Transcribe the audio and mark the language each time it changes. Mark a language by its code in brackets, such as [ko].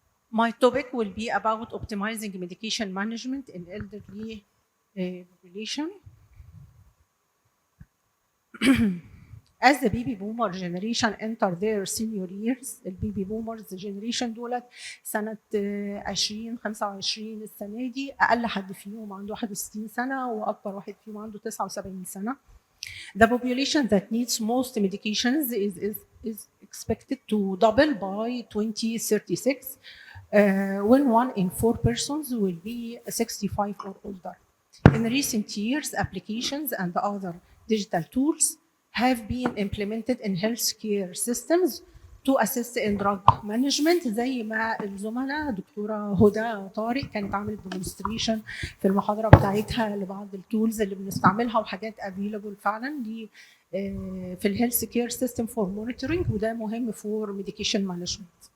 [en] My topic will be about optimizing medication management in elderly population. As the baby boomer generation enter their senior years, [ar] البيبي بومرز جنريشن دولت سنة 2025 السنة دي، أقل حد فيهم عنده 61 سنة وأكبر واحد فيهم عنده 79 سنة. [en] The population that needs most medications is expected to double by 2036, when 1 in 4 persons will be 65 or older. In recent years, applications and other digital tools have been implemented in healthcare systems to assist in drug management، [ar] زي ما الزملاء دكتورة هدى طارق كانت عملت demonstration في المحاضرة بتاعتها لبعض التولز اللي بنستعملها وحاجات available فعلا في الهيلث كير سيستم فور مونيتورنج، وده مهم فور ميديكيشن مانجمنت.